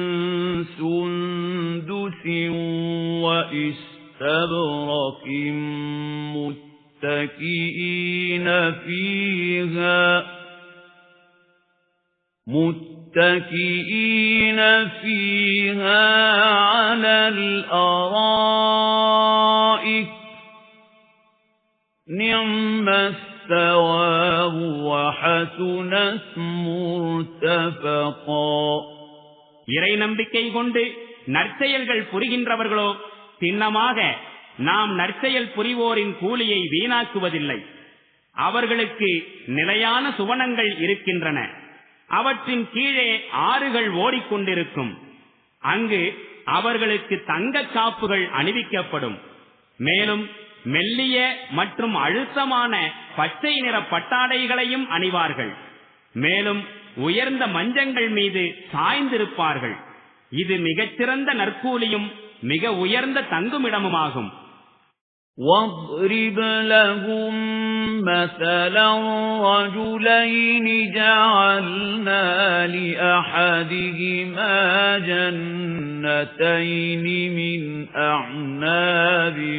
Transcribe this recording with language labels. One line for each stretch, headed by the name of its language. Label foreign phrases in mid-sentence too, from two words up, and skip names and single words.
Arabic: سندس وإستبرق متكئين فيها على الأرائك نعم الثواب وحسنت مرتفقا.
Tamil: இறை நம்பிக்கை கொண்டு நற்செயல்கள் புரிகின்றவர்களோ சின்னமாக நாம் நற்செயல் புரிவோரின் கூலியை வீணாக்குவதில்லை. அவர்களுக்கு நிலையான சுவனங்கள் இருக்கின்றன. அவற்றின் கீழே ஆறுகள் ஓடிக்கொண்டிருக்கும். அங்கு அவர்களுக்கு தங்க காப்புகள் அணிவிக்கப்படும். மேலும் மெல்லிய மற்றும் அழுத்தமான பச்சை நிற பட்டாடைகளையும் அணிவார்கள். மேலும் உயர்ந்த மஞ்சங்கள் மீது சாய்ந்திருப்பார்கள். இது மிகச்சிறந்த நற்கூலியும் மிக உயர்ந்த தங்குமிடமுமாகும்.
Arabic: واضرب لهم مثلا رجلين جعلنا لأحدهما جنتين من أعناب